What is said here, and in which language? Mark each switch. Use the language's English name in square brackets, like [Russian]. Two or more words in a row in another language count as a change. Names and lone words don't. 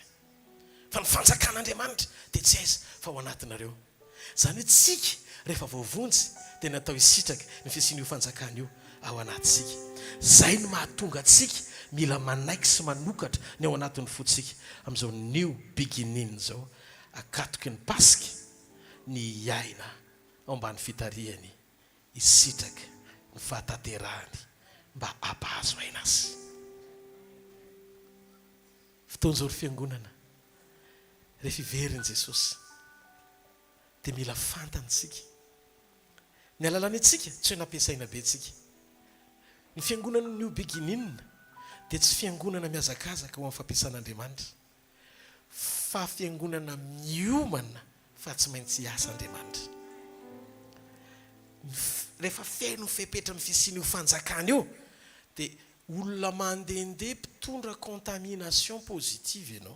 [Malagasy] Fa ny fanjakan'Andriamanitra dia tsy aiza fa ao anatinareo. Zany hoe tsika rehefa voavonjy dia natao isitraka ny fisian'io fanjakana io ao anatsika. Zay no mahatonga atsika mila manaiky sy manokatra ny ao anatin'ny fotsika amin'izao [English] new beginning [Malagasy] zao, akatoky ny Pasika, ny aina ao ambany fitarihany, isitraka ny fahataterahany mba hampahazo aina azy. Fotoan'izao fiangonana rehefa iveriny Jesosy dia mila fantantsika ny alalany atsika tsy hoe nampiasaina be tsika. Ny fiangonana [English] new beginning [Malagasy] dia tsy fiangonana mihazakazaka ho amin'ny fampiasan'Andriamanitra fa fiangonana miomana fa tsy maintsy hiasa Andriamanitra. Rehefa feno fepetra ny fisian'io fanjakana io dia olona mandehandeha mpitondra [French] contamination positive [Malagasy] ianao.